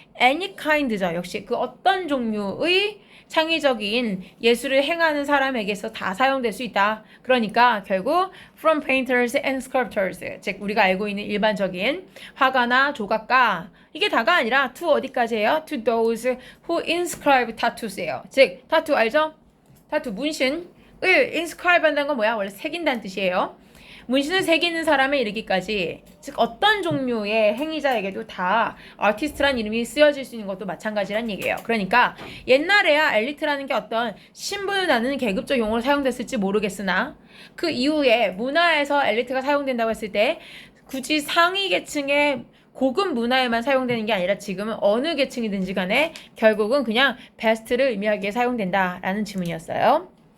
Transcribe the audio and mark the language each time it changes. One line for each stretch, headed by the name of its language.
English: any kind죠.
Korean: 역시 그 어떤 종류의 창의적인 예술을 행하는 사람에게서 다 사용될 수 있다. 그러니까 결국
English: from painters and sculptors,
Korean: 즉 우리가 알고 있는 일반적인 화가나 조각가, 이게 다가 아니라 to 어디까지예요?
English: to those who inscribe tattoos예요.
Korean: 즉 타투 알죠? 타투 문신을 inscribe 한다는 건 뭐야? 원래 새긴다는 뜻이에요. 문신을 새기는 사람에 이르기까지, 즉 어떤 종류의 행위자에게도 다 아티스트란 이름이 쓰여질 수 있는 것도 마찬가지란 얘기예요. 그러니까 옛날에야 엘리트라는 게 어떤 신분을 나누는 계급적 용어로 사용됐을지 모르겠으나 그 이후에 문화에서 엘리트가 사용된다고 했을 때 굳이 상위 계층의 고급 문화에만 사용되는 게 아니라 지금은 어느 계층이든지 간에 결국은 그냥 베스트를 의미하기에 사용된다라는 질문이었어요.